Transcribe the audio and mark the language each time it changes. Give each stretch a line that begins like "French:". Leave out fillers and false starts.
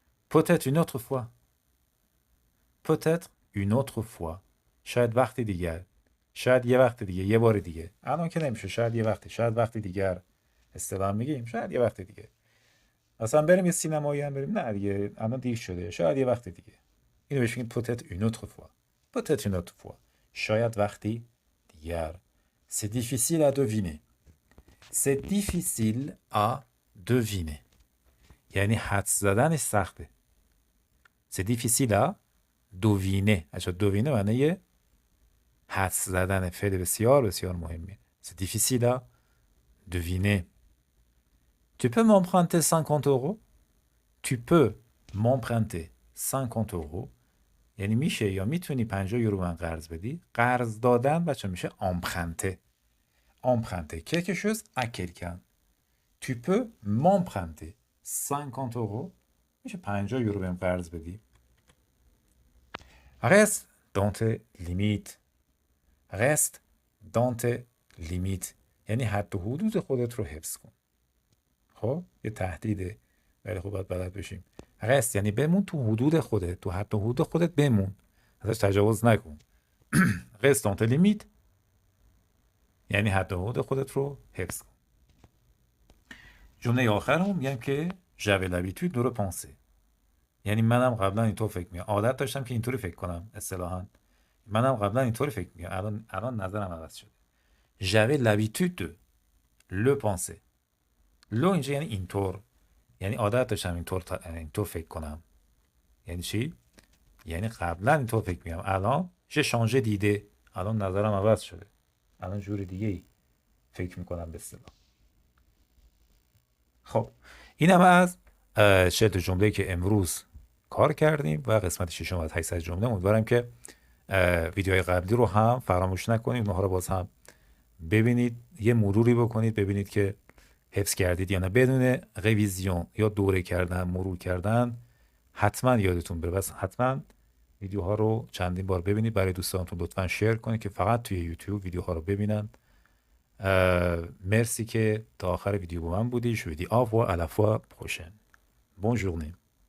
French: Peut-être une autre fois. Peut-être une autre fois.
Persian: شاید وقتی دیگر. شاید یه وقت دیگه، یه بار دیگه. الان که نمیشه، شاید یه وقتی، شاید وقتی دیگر. اصطلاح میگیم، شاید یه وقت دیگه. اصلا بریم یه سینمایی هم بریم، نه دیگه الان دیر شده، شاید یه وقت دیگه. اینو بهش میگیم
French: peut-être une autre fois. peut-être une autre fois.
Persian: شاید وقتی دیگر.
French: C'est difficile à deviner. C'est difficile à deviner.
Persian: یعنی حدس زدنش سخته.
French: C'est difficile à deviner.
Persian: اچھا deviner معنی حدس زدن، فعل بسیار بسیار مهمیه.
French: C'est difficile à deviner. Tu peux m'emprunter 50 euros? Tu peux m'emprunter 50 euros.
Persian: یعنی میشه یا میتونی 50 یورو من قرض بدی. قرض دادن بچه میشه emprunter.
French: Emprunter quelque chose à quelqu'un. Tu peux m'emprunter 50 euros.
Persian: میشه 50 یورو بهم قرض بدی.
French: Reste dans tes limites. Reste dans tes limites.
Persian: یعنی حد و حدود خودت رو حفظ کن. خب یه تهدیده، ولی خب باید بلد بشیم. رست یعنی بمون تو حدود خودت، تو حد و حدود خودت بمون، ازش تجاوز نکن. رست دانت لیمیت یعنی حد و حدود خودت رو حفظ کن. جمله آخر هم میگم که
French: j'avais l'habitude de repenser.
Persian: یعنی منم قبلا اینطور فکر می‌کردم، عادت داشتم که اینطوری فکر کنم. اصطلاحاً منم قبلا اینطوری فکر می‌کردم، الان نظرم عوض شده.
French: j'avais l'habitude de le penser.
Persian: لو اینجا یعنی اینطور، یعنی عادت داشتم اینطور فکر کنم. یعنی چی؟ یعنی قبلا اینطور فکر می‌کردم، الان چه شانژه دیده، الان نظرم عوض شده، الان جور دیگه ای فکر میکنم به اصطلاح. خب این هم از 40 جمله که امروز کار کردیم و قسمت 6 از 800 جمله. امیدوارم که ویدیوهای قبلی رو هم فراموش نکنید، اونها رو باز هم ببینید، یه مروری بکنید، ببینید که حفظ کردید یا نه. بدون رویزیون یا دوره کردن، مرور کردن، حتما یادتون بره. بس حتما ویدیوها رو چندین بار ببینید. برای دوستانتون لطفا شیر کنید که فقط توی یوتیوب ویدیوها رو ببینن. مرسی که تا آخر ویدیو با من بودی.
French: Je vous dis au revoir à la fois prochaine. Bonne journée.